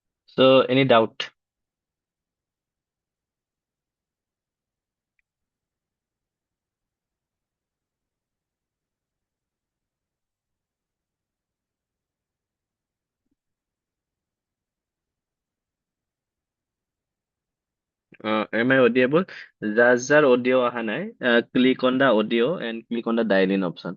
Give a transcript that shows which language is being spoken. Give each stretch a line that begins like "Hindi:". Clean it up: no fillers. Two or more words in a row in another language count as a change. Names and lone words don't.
English: So, any doubt? Am I audible?
Assamese: যাৰ audio অহা নাই,
English: click on the audio and click on the dial in option.